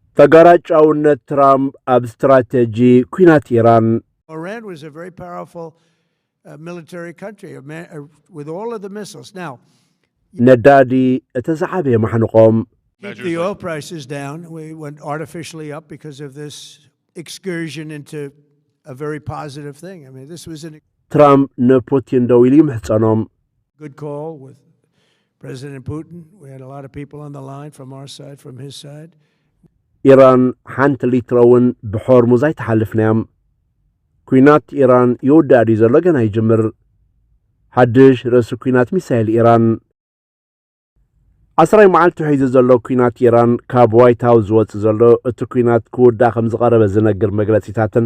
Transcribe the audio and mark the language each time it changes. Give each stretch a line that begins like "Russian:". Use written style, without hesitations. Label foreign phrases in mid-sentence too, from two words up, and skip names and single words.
Tigrinya: ተጋራጫውነት ትራምፕ ኣብ ስትራቴጂ ኩናት ኢራን
English: Iran was a very powerful military country with all of the missiles. Now,
Tigrinya: ነዳዲ እተዛዓበ ማሕንቆም
English: keep the oil prices down. We went artificially up because of this excursion into a very positive thing. I mean, this was a
Tigrinya: ትራምፕ ንፑቲን ደው ኢሉ ይምሕፀኖም
English: good call with President Putin. We had a lot of people on the line from our side, from his side.
Tigrinya: ኢራን ሓንቲ ሊትሮውን ብሖርሙዝ ኣይተሓልፍናዮም ኩናት ኢራን ይውዳድ እዩ ዘሎ ገና ይጅምር ሓድሽ ርእሲ ኩናት ሚሳኤል ኢራን 10 መዓልቲ ሒዙ ዘሎ ኩናት ኢራን ካብ ዋይት ሃውስ ዝወፅእ ዘሎ እቲ ኩናት ክውዳእ ከም ዝቐረበ ዝነግር መግለፂታትን